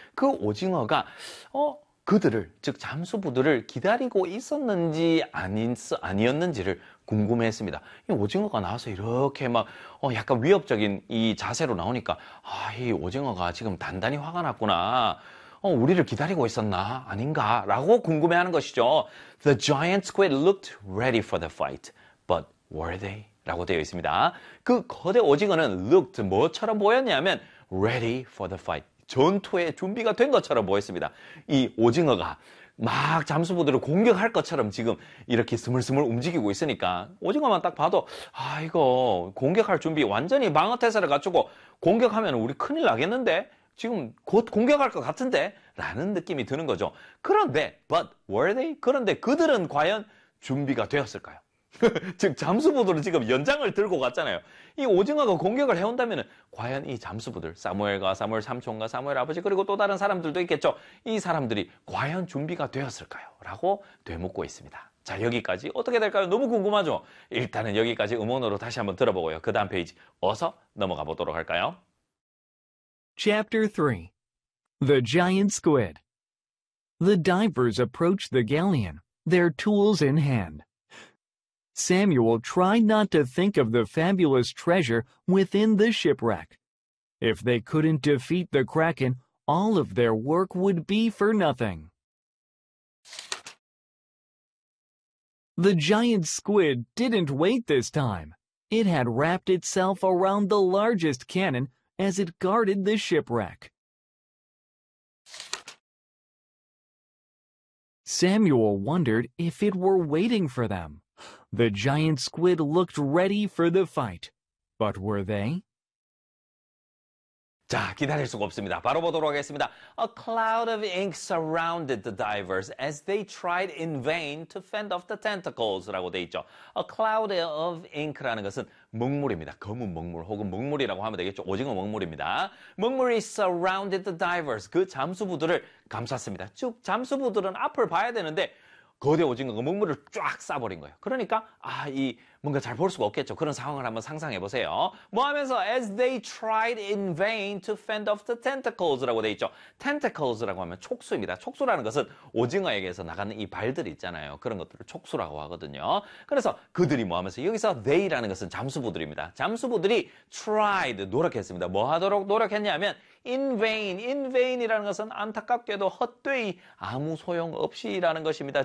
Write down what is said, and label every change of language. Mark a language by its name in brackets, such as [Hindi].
[Korean] 그 오징어가, 그들을, 즉, 잠수부들을 기다리고 있었는지 아니었는지를 궁금했습니다. 이 오징어가 나와서 이렇게 막, 약간 위협적인 이 자세로 나오니까, 아, 이 오징어가 지금 단단히 화가 났구나. 우리를 기다리고 있었나? 아닌가? 라고 궁금해하는 것이죠. [English] The giant squid looked ready for the fight, but were they? [Korean] 라고 되어 있습니다. 그 거대 오징어는 looked 뭐처럼 보였냐면 [English] ready for the fight. [Korean] 전투에 준비가 된 것처럼 보였습니다. 이 오징어가 막 잠수부들을 공격할 것처럼 지금 이렇게 스물스물 움직이고 있으니까 오징어만 딱 봐도 아, 이거 공격할 준비 완전히 방어태세를 갖추고 공격하면 우리 큰일 나겠는데? 지금 곧 공격할 것 같은데? 라는 느낌이 드는 거죠. 그런데, [English] but were they? [Korean] 그런데 그들은 과연 준비가 되었을까요? 즉, 잠수부들은 지금 연장을 들고 갔잖아요. 이 오징어가 공격을 해온다면, 과연 이 잠수부들, 사무엘과 사무엘 삼촌과 사무엘 아버지, 그리고 또 다른 사람들도 있겠죠. 이 사람들이 과연 준비가 되었을까요? 라고 되묻고 있습니다. 자, 여기까지 어떻게 될까요? 너무 궁금하죠? 일단은 여기까지 음원으로 다시 한번 들어보고요. 그 다음 페이지, 어서 넘어가 보도록 할까요? [English] Chapter 3 The Giant Squid. The divers approached the galleon, their tools in hand. Samuel tried not to think of the fabulous treasure within the shipwreck. If they couldn't defeat the Kraken, all of their work would be for nothing. The giant squid didn't wait this time. It had wrapped itself around the largest cannon as it guarded the shipwreck. Samuel wondered if it were waiting for them. The giant squid looked ready for the fight, but were they? [Korean] 자, 기다릴 수가 없습니다. 바로 보도록 하겠습니다. [English] A cloud of ink surrounded the divers as they tried in vain to fend off the tentacles [Korean] 라고 돼 있죠. [English] A cloud of ink [Korean] 라는 것은 먹물입니다. 검은 먹물 혹은 먹물이라고 하면 되겠죠. 오징어 먹물입니다. 먹물이 [English] surrounded the divers, [Korean] 그 잠수부들을 감쌌습니다. 즉, 잠수부들은 앞을 봐야 되는데 거대 오징어가 먹물을 쫙 싸버린 거예요. 그러니까 아, 이 뭔가 잘볼 수가 없겠죠. 그런 상황을 한번 상상해 보세요. 뭐 하면서 [English] as they tried in vain to fend off the tentacles라고 돼 있죠. [Korean] tentacles라고 하면 촉수입니다. 촉수라는 것은 오징어에게서 나가는 이 발들 있잖아요. 그런 것들을 촉수라고 하거든요. 그래서 그들이 뭐 하면서 여기서 they라는 것은 잠수부들입니다. 잠수부들이 tried 노력했습니다. 뭐 하도록 노력했냐면 in vain이라는 것은 안타깝게도 헛되이 아무 소용 없이라는 것입니다.